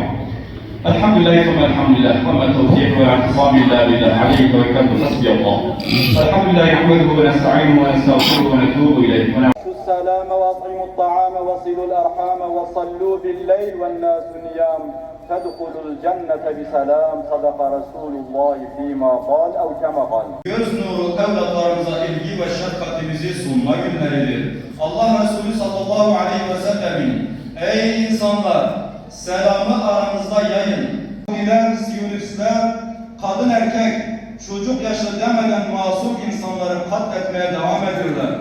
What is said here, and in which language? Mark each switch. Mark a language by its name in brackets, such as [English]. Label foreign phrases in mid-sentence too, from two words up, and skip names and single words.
[Arabic] الحمد لله ثم الحمد لله وما التوفيق والاعتصام الا بالله عليه توكلت حسبي الله. الحمد لله نحمده ونستعينه ونستغفره ونتوب اليه. السلام واطعموا الطعام وصلوا الارحام وصلوا بالليل والناس نيام تدخلوا الجنة بسلام صدق رسول الله فيما قال او كما قال. [Turkish] Göz nuru evlatlarımıza ilgi ve şefkatimizi sunma günleridir. Allah Resulü [Arabic] صلى الله عليه وسلم [Turkish] ey insanlar selamı aranızda yayın. Yahudiler, Siyonistler, kadın erkek, çocuk yaşlı demeden masum insanları katletmeye devam ediyorlar.